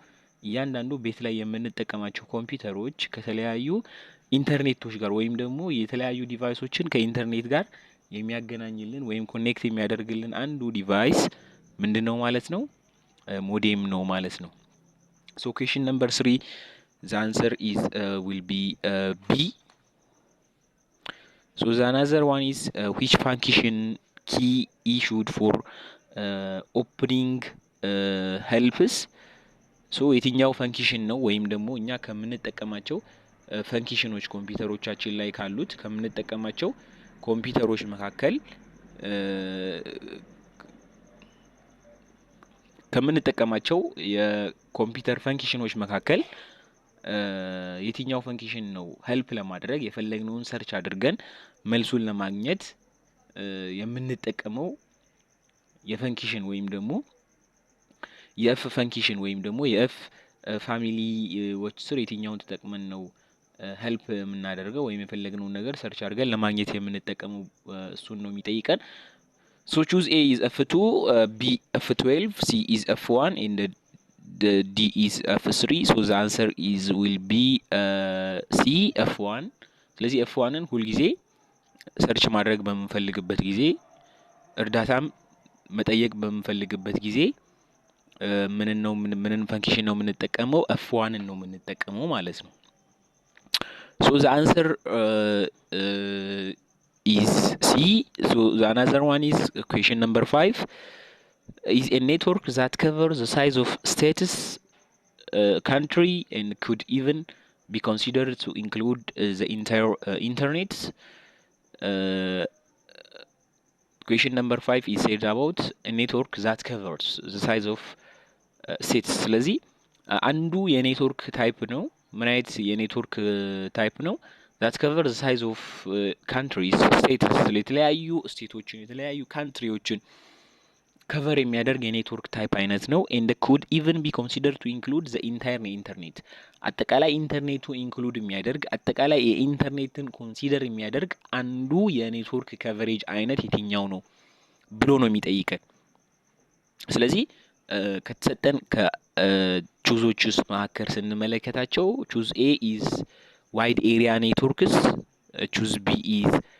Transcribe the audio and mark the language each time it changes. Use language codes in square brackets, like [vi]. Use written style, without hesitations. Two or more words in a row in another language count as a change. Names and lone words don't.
[am] እያንዳንዱ ቤት ላይ የምንጠቀማቸው ኮምፒውተሮች ከተለያዩ ኢንተርኔቶች ጋር ወይም ደግሞ የተለያዩ ዲቫይሶችን ከኢንተርኔት ጋር የሚያገናኝልን ወይም ኮኔክት የሚያደርግልን አንዱ ዲቫይስ ምንድን ነው ማለት ነው? ሞዴም ነው ማለት ነው። [en] so question number 3 the answer is will be B. So the another one is which function key issued for opening helps. [am] ሶ የትኛው ፈንክሽን ነው ወይም ደግሞ እኛ ከምንጠቀማቸው ፈንክሽኖች ኮምፒውተሮቻችን ላይ ካሉት ከምንጠቀማቸው ኮምፒውተሮች መካከል ከምንጠቀማቸው የኮምፒውተር ፈንክሽኖች መካከል የትኛው ፈንክሽን ነው ሄልፕ ለማድረግ የፈለግነውን ሰርች አድርገን መልሱን ለማግኘት የምንጠቀመው የፈንክሽን ወይም ደግሞ የኤፍ ፈንክሽን ወይም ደግሞ የኤፍ ፋሚሊዎች ስር የትኛውን ተጠቅመን ነው ሄልፕ የምናደርገው ወይም የፈለግነውን ነገር ሰርች አድርገን ለማግኘት የምንጠቀመው እሱን ነው የሚጠይቀን። [en] So choose A is F2, B F12, C is F1, and the D is F3. So the answer is will be C F1. [am] ስለዚህ F1ን ሁልጊዜ ሰርች ማድረግ በምንፈልግበት ጊዜ እርዳታም መጠየቅ በምንፈልግበት ጊዜ ምንን ፈንክሽን ነው የምንጠቀመው? F1ን ነው የምንጠቀመው ማለት ነው። [en] So the answer is C. So the another one is question number 5 is a network that covers the size of states, country, and could even be considered to include the entire internet. Question number 5 is said about a network that covers the size of states. [am] ስለዚህ አንዱ የኔትወርክ ታይፕ ነው። ምን አይነት የኔትወርክ ታይፕ ነው? [en] that cover the size of countries, states፣ [am] የተለያዩ ስቴቶችን የተለያዩ ካንትሪዎችን ከቨር የሚያደርግ የኔትወርክ ታይፕ አይነት ነው። [en] and could even be considered to include the entire internet። [am] አጠቃላይ ኢንተርኔቱ ኢንክሉድ የሚያደርግ አጠቃላይ የኢንተርኔትን ኮንሲደር የሚያደርግ አንዱ የኔትወርክ ከቨሬጅ አይነት የትኛው ነው ብሎ ነው የሚጠይቀን። ስለዚህ ከተሰጠን ከቹዞች ውስጥ መካከል ስንመለከታቸው [en] choose A is wide area networks፣ choose B is